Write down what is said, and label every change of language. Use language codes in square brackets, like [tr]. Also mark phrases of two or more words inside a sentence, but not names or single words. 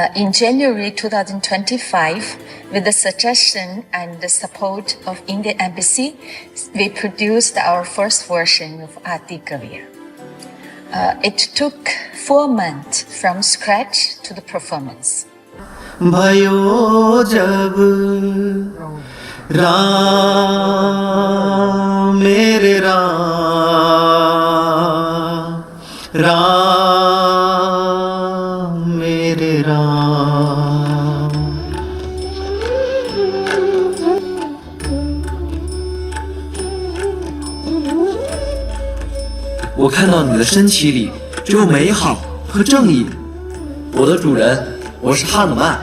[en] In January 2025, with the suggestion and the support of Indian Embassy, we produced our first version of Adi Kavya. It took 4 months from scratch to the performance. [hi] भयो जब राम मेरे राम मेरे राम। [zh] 我看到你的身体里只有美好和正义。我的主人，我是哈努曼。